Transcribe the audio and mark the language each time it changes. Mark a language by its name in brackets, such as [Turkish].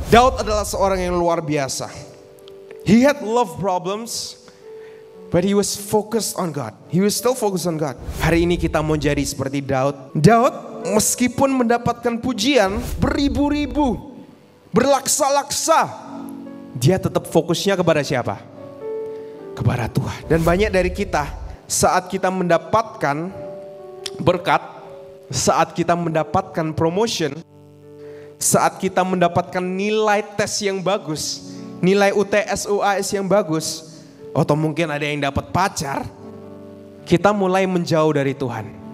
[Indonesian] Daud adalah seorang yang luar biasa. [English] He had love problems, but he was focused on God. He was still focused on God. [Indonesian] Hari ini kita mau jadi seperti Daud. Daud meskipun mendapatkan pujian beribu-ribu, berlaksa-laksa, dia tetap fokusnya kepada siapa? Kepada Tuhan. Dan banyak dari kita saat kita mendapatkan berkat, saat kita mendapatkan promotion, saat kita mendapatkan nilai tes yang bagus, nilai UTS UAS yang bagus, atau mungkin ada yang dapat pacar, kita mulai menjauh dari Tuhan.